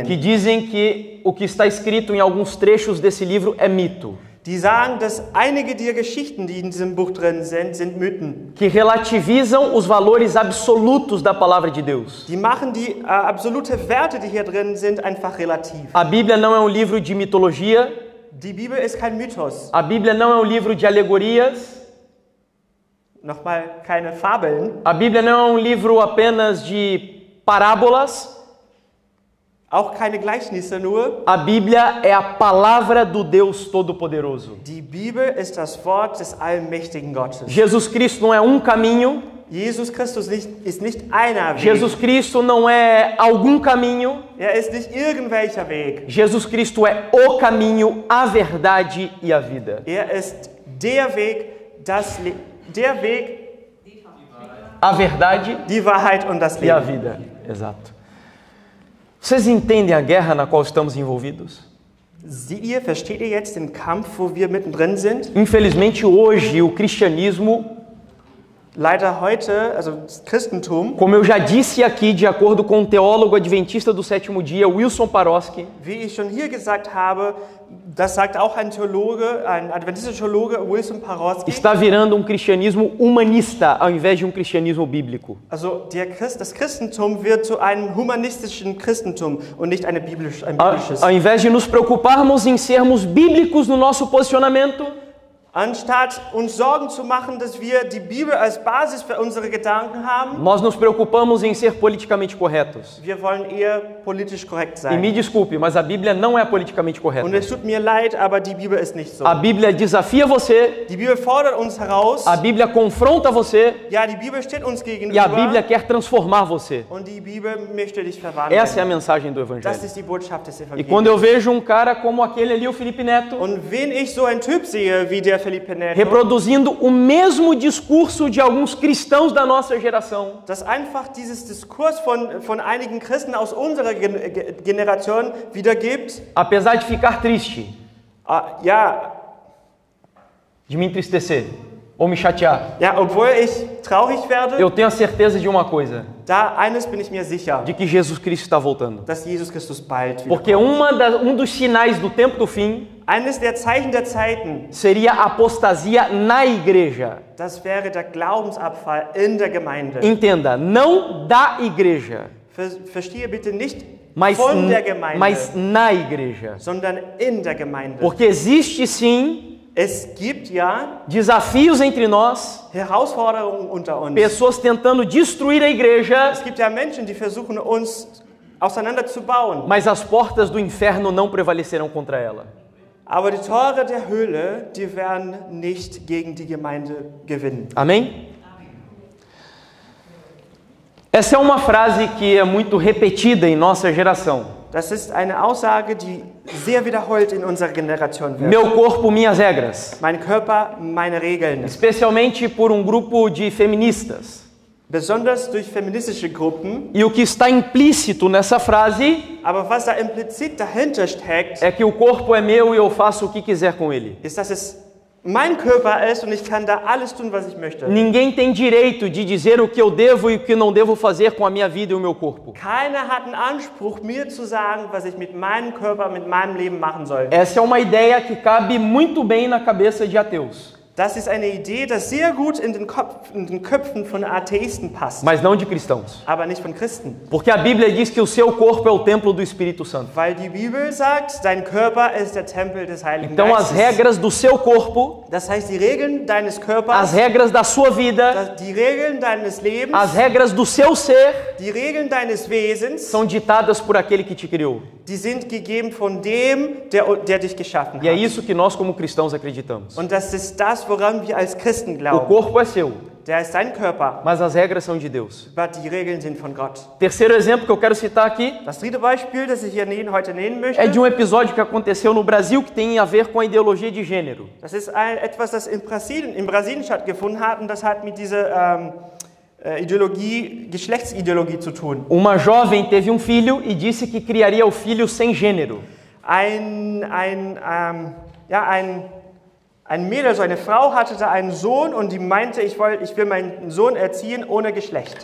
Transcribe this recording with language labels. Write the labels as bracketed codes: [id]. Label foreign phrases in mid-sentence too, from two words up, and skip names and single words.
[pt] Que dizem que o que está escrito em alguns trechos desse livro é mito. [de] Die sagen, dass einige der Geschichten, die in diesem Buch drin sind Mythen. [pt] Que relativizam os valores absolutos da palavra de Deus. [de] Die machen die absolute Werte, die hier drin sind, einfach relativ. [pt] A Bíblia não é um livro de mitologia. [de] Die Bibel ist kein Mythos. [pt] A Bíblia não é um livro de alegorias. [de] Nochmal keine Fabeln. [pt] A Bíblia não é um livro apenas de parábolas. [de] Auch keine Gleichnisse nur. [pt] A Bíblia é a palavra do Deus Todo-Poderoso. [de] Die Bibel ist das Wort des allmächtigen Gottes. [pt] Jesus Cristo não é um caminho. [de] Jesus Christus ist nicht einer Weg. [pt] Jesus Cristo não é algum caminho. [de] Ist nicht irgendwelcher Weg. [pt] Jesus Cristo é o caminho, a verdade e a vida. [de] Ist der Weg, [pt] a verdade, [de] die Wahrheit und das [pt] e a [de] Leben. [pt] vida. Exato. Vocês entendem a guerra na qual estamos envolvidos? [de] Versteht ihr jetzt den Kampf, wo wir mittendrin sind? [pt] Infelizmente hoje o cristianismo, [de] Leider heute, also das Christentum, [pt] como eu já disse aqui, de acordo com o teólogo adventista do sétimo dia, Wilson Paroski, [de] wie ich schon hier gesagt habe, das sagt auch ein Theologe, ein adventistischer Theologe, Wilson Paroski, [pt] está virando um cristianismo humanista ao invés de um cristianismo bíblico. [de] Also das Christentum wird zu einem humanistischen Christentum und nicht ein biblisches. [pt] Ao invés de nos preocuparmos em sermos bíblicos no nosso posicionamento, [de] Anstatt uns Sorgen zu machen, dass wir die Bibel als Basis für unsere Gedanken haben, [pt] nós nos preocupamos em ser politicamente corretos. [de] wir wollen eher politisch korrekt [pt] E [de] sein. [pt] me desculpe, mas a Bíblia não é politicamente correta. [de] Und es tut mir leid, aber die Bibel ist nicht so. [pt] A Bíblia desafia você, [de] Die Bibel fordert uns heraus. [pt] a Bíblia confronta você [de] Ja, die Bibel steht uns [pt] e a [de] gegenüber. [pt] Bíblia quer transformar você. [de] Und die Bibel möchte dich verwandeln. [pt] Essa é a mensagem do [de] Das [pt] Evangelho. [de] ist die Botschaft des [pt] E [de] Evangeliums. [pt] quando eu vejo um cara como aquele ali, o Felipe Neto, [de] Und wenn ich so einen Typ sehe wie der Felipe Neto, [pt] reproduzindo o mesmo discurso de alguns cristãos da nossa geração, [de] dass einfach dieses Diskurs von einigen Christen aus unserer Generation wiedergibt, [pt] apesar de ficar triste, [de] ja, [pt] de me entristecer ou me chatear, [de] obwohl ich traurig werde, [pt] eu tenho a certeza de uma coisa, [de] eines bin ich mir sicher, [pt] de que Jesus Cristo está voltando. [de] dass Jesus Christus bald [pt] Porque [de] wiederkommt. [pt] dos sinais do tempo do fim [de] Eines der Zeichen der Zeiten, [pt] seria a apostasia na igreja. [de] das wäre der Glaubensabfall in der Gemeinde. [pt] Entenda, não da igreja, [de] Verstehe bitte nicht [pt] mas, [de] von der Gemeinde, [pt] mas na igreja. [de] sondern in der Gemeinde. [pt] Porque existe sim [de] Es gibt ja [pt] desafios entre nós, [de] Herausforderungen unter uns. [pt] pessoas tentando destruir a igreja, [de] Es gibt ja Menschen, die versuchen uns auseinanderzubauen. [pt] mas as portas do inferno não prevalecerão contra ela. [de] Aber die Tore der Hölle, die werden nicht gegen die Gemeinde gewinnen. [pt] Amém? Essa é uma frase que é muito repetida em nossa geração. [de] Das ist eine Aussage, die sehr wiederholt in unserer Generation wird. [pt] Meu corpo, minhas regras. [de] Mein Körper, meine Regeln. [pt] Especialmente por um grupo de feministas. [de] Besonders durch feministische Gruppen. [pt] E o que está implícito nessa frase [de] Aber was da implizit dahinter steckt, [pt] é que o corpo é meu e eu faço o que quiser com ele. [de] ist, dass es mein Körper ist und ich kann da alles tun, was ich möchte. [pt] Ninguém tem direito de dizer o que eu devo e o que não devo fazer com a minha vida e o meu corpo. [de] Keiner hat einen Anspruch, mir zu sagen, was ich mit meinem Körper, mit meinem Leben machen soll. [pt] Essa é uma ideia que cabe muito bem na cabeça de ateus, [de] Das ist eine Idee, die sehr gut in den Köpfen von Atheisten passt, [pt] mas não de cristãos. [de] aber nicht von Christen. [pt] Porque a Bíblia diz que o seu corpo é o templo do Espírito Santo. [de] Weil die Bibel sagt, dein Körper ist der Tempel des Heiligen [pt] Então as [de] Geistes. [pt] regras do seu corpo, [de] Das heißt, die Regeln deines [pt] as [de] Körpers, [pt] regras da sua vida, [de] die Regeln deines Lebens, [pt] as regras do seu ser [de] die Regeln deines Wesens, [pt] são ditadas por aquele que te criou. [de] die sind gegeben von dem, der dich geschaffen [pt] E é [de] hat. [pt] isso que nós como cristãos acreditamos. [de] Und das ist das, woran wir als Christen [pt] O [de] glauben. [pt] corpo é seu, [de] Der ist dein Körper, [pt] mas as regras são de Deus. [de] aber die Regeln sind von Gott. [pt] Terceiro exemplo que eu quero citar aqui [de] Das dritte Beispiel, das ich hier heute nennen möchte, [pt] é de um episódio que aconteceu no Brasil que tem a ver com a ideologia de gênero. [de] das ist etwas, das in Brasilien stattgefunden hat, und das hat mit dieser Geschlechtsideologie zu tun. [pt] Uma jovem teve um filho e disse que criaria o filho sem gênero. [de] Ein Mädel, so eine Frau hatte da einen Sohn und die meinte, ich will meinen Sohn erziehen ohne Geschlecht.